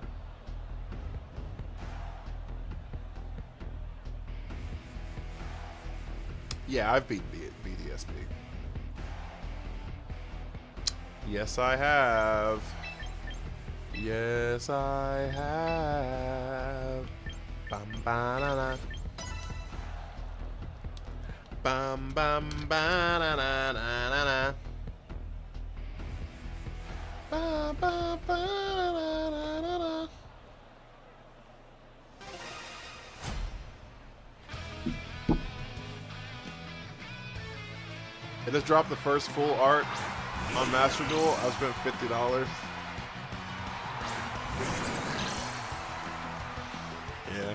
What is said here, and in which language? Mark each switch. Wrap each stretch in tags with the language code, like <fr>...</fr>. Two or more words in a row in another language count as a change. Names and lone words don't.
<en>Yeah, I've beaten BDSP. Yes, I have. Yes, I have. Bam ba-na-na. Bam bam ba-na-na-na-na-na. Bam bam ba-na-na-na-na-na. I just dropped the first full art on Master Duel. I spent $50. Yeah.</en>